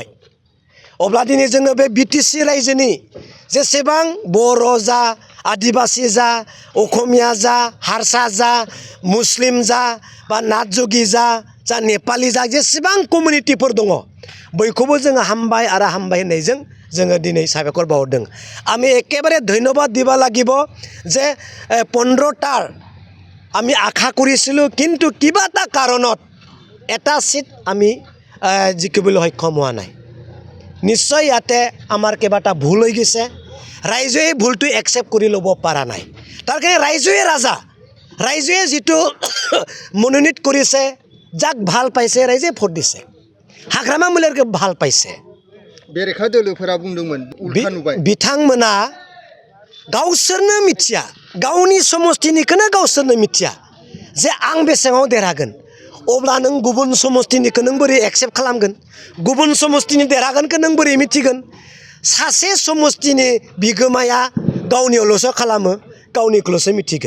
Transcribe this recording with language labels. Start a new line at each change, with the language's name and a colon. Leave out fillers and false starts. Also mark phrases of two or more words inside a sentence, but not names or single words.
Bodo: अब्ला दिनै जोङो बे BTC रायजोनि जेसेबां बर' जा आदिबासि जा अखमिया जा हारसा जा मुस्लिम जा बा नाथजोगि जा नेपालि जा जेसेबां कमिउनिटिफोर दङ बयखौबो जोङो हामबाय आरो हामबाय होननायजों जोङो दिनै साबायखर बावहरदों।
Assamese: আমি একেবারে ধন্যবাদ দিব লাগিব যে 15টাৰ আমি আশা কৰিছিলোঁ কিন্তু কিবা এটা কাৰণত এটা সিট আমি জিকিবলৈ সক্ষম হোৱা নাই। নিশ্চয় ইয়াতে আমাৰ কিবা এটা ভুল হৈ গৈছে। ৰাইজে এই ভুলটো একচেপ্ট কৰি ল'ব পৰা নাই। তাৰ কাৰণে ৰাইজে ৰাজা ৰাইজে যিটো মনোনীত কৰিছে যাক ভাল পাইছে ৰাইজে ভোট দিছে। हाग्रामा महिलारिखौ ভাল পাইছে।
Bodo: बेरेखा दोलोफोरा बुंदोंमोन उल्था नुबाय। बिथांमोना गावसोरनो मिथिया गावनि समस्तिनिखौनो गावसोरनो मिथिया जे आं बेसेबां देरहागोन। अब्ला नों गुबुन समस्तिनिखौ नों बोरै एक्सेप्ट खालामगोन? गुबुन समस्तिनि देरहागोनखौ नों बोरै मिथिगोन? सासे समस्तिनि बिगोमाया गावनियावल'सो खालामो गावनिखौल'सो मिथिगोन।